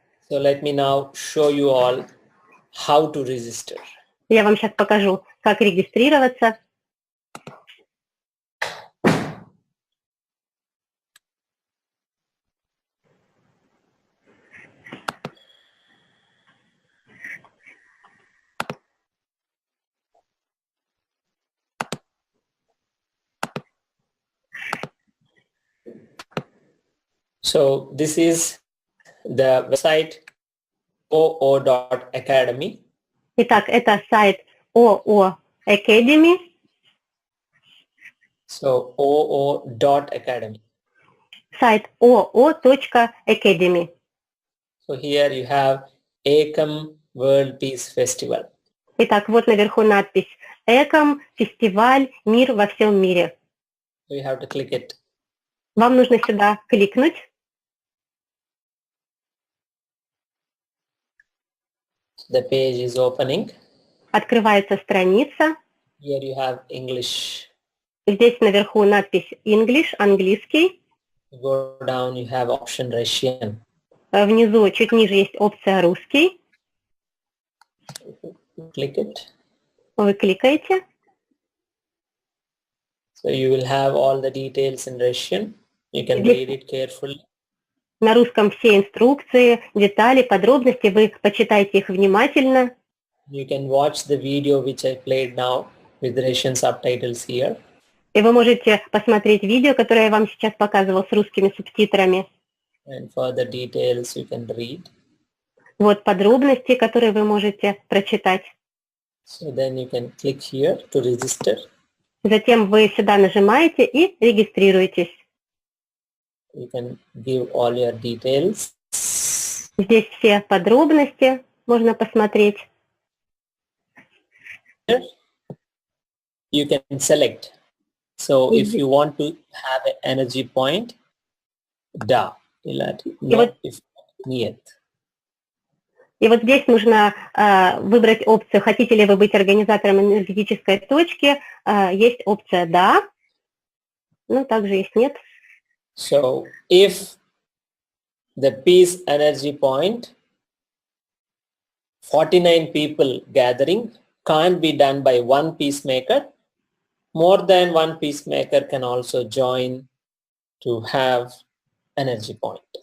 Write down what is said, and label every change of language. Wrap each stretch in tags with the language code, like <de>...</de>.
<en>So let me now show you all how to register.</en> <ru>Я вам сейчас покажу, как регистрироваться.</ru> <en>So this is the website oo.academy.</en> <ru>Итак, это сайт ОО Academy.</ru> <en>So oo.academy.</en> <ru>Сайт oo.academy.</ru> <en>So here you have Ekam World Peace Festival.</en> <ru>Итак, вот наверху надпись «Эком, фестиваль, мир во всем мире».</ru> <en>So you have to click it.</en> <ru>Вам нужно сюда кликнуть.</ru> <en>The page is opening.</en> <ru>Открывается страница.</ru> <en>Here you have English.</en> <ru>Здесь наверху надпись English, английский.</ru> <en>Go down, you have option Russian.</en> <ru>Внизу, чуть ниже, есть опция русский.</ru> <en>Click it.</en> <ru>Вы кликаете.</ru> <en>So you will have all the details in Russian. You can read it carefully.</en> <ru>На русском все инструкции, детали, подробности. Вы почитайте их внимательно.</ru> <en>You can watch the video which I played now with Russian subtitles here.</en> <ru>И вы можете посмотреть видео, которое я вам сейчас показывал с русскими субтитрами.</ru> <en>And further details you can read.</en> <ru>Вот подробности, которые вы можете прочитать.</ru> <en>So then you can click here to register.</en> <ru>Затем вы сюда нажимаете и регистрируетесь.</ru> <en>You can give all your details. Здесь все подробности можно посмотреть. You can select. So if you want to have an energy point,</en> <ru>да.</ru> <en>No, if</en> <ru>нет. И вот здесь нужно выбрать опцию, хотите ли вы быть организатором энергетической точки. Есть опция «Да», но также есть «Нет».</ru> <en>So if the peace energy point, 49 people gathering, can't be done by one peacemaker, more than one peacemaker can also join to have energy point.</en>